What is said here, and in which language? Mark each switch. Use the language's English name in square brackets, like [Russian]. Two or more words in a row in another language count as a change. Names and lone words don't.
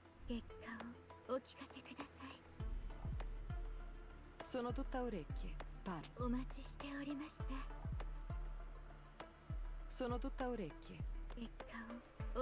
[Japanese] 結果をお聞かせください。 [Italian] Sono tutta orecchie. Parla. [Japanese] お待ちしておりました。 [Italian] Sono tutta orecchie. [Japanese] 結果をお聞